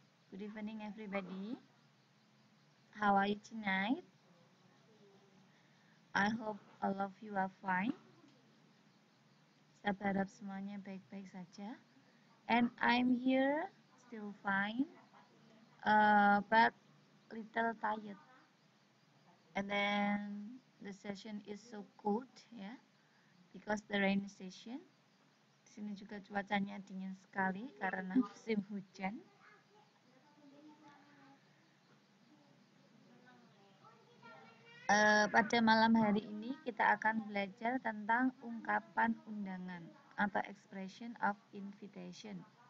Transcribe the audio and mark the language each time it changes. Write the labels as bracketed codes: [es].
[en] Good evening, everybody. How are you tonight? I hope all of you are fine. [id] Saya berharap semuanya baik-baik saja. [en] And I'm here, still fine, but little tired. And then the session is so cold, ya, because the rainy session. [id] Di sini juga cuacanya dingin sekali karena musim hujan. Pada malam hari ini kita akan belajar tentang ungkapan undangan atau [en] expression of invitation.